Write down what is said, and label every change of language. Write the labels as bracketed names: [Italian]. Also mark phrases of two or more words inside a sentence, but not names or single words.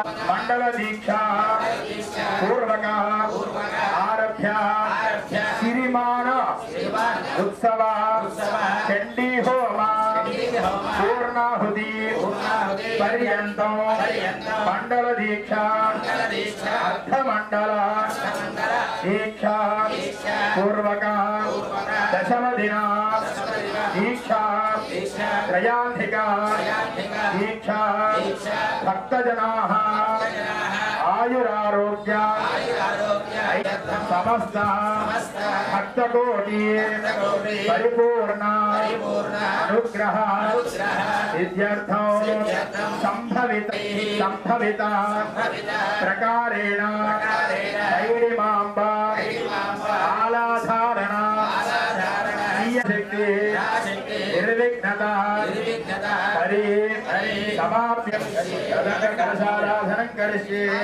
[Sanskrit] మండల దీక్ష పూర్వక ఆరభ్య సిరిమాన ఉత్సవ చండీ హోమ పూర్ణాహుతి పర్యంతం మండల దీక్ష అర్ధమండల దీక్ష పూర్వక దశమ దిన దీక్ష త్రయాధిక దీక్ష భక్తజనా आयुरारोग्य समस्त भक्तकोटि परिपूर्ण अनुग्रह सिद्ध्यर्थं संभवित प्रकारेण दैवीमांबा आलाधारण शक्ति निर्विघ्नता हरि समाप्य कलशाराधनं करिष्ये